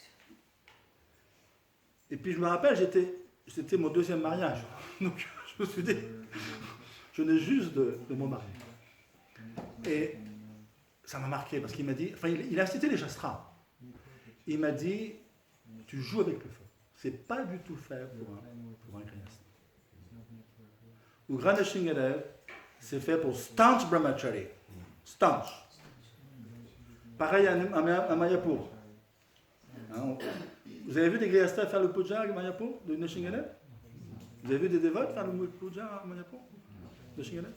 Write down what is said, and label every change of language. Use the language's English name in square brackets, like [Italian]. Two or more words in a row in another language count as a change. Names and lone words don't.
[French] Et puis je me rappelle, c'était mon 2e mariage. Donc je me suis dit, je venais juste de mon mariage. Et ça m'a marqué parce qu'il m'a dit, il a cité les Shastras. Il m'a dit, tu joues avec le feu. c'est pas du tout fait pour un grihastha. Ugra Nrsingadev, c'est fait pour stanch brahmachari. Stanch. Pareil à Mayapur. Hein, vous avez vu des grihasthas faire le puja à Mayapur de Nrsingadev? Vous avez vu des dévotes faire le puja à Mayapur de Nrsingadev?